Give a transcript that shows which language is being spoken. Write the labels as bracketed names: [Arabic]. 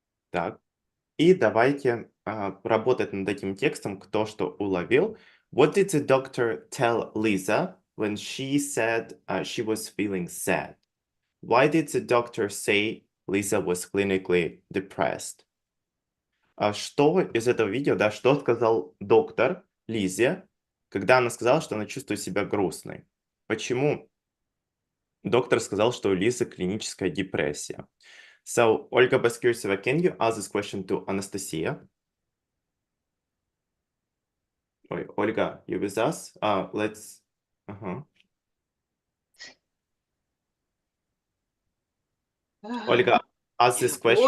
[Russian] Так. И давайте работать над этим текстом, кто что уловил. [English] What did the doctor tell Lisa when she said she was feeling sad? Why did the doctor say Lisa was clinically depressed? [Russian] Что из этого видео, да, что сказал доктор Лизе, когда она сказала, что она чувствует себя грустной? Почему доктор сказал, что у Лизы клиническая депрессия? [English] So, Olga Baskyrseva, can you ask this question to Anastasia? [Russian] Ой, [English] Ольga, you with us? Let's. Ольga, ask this question.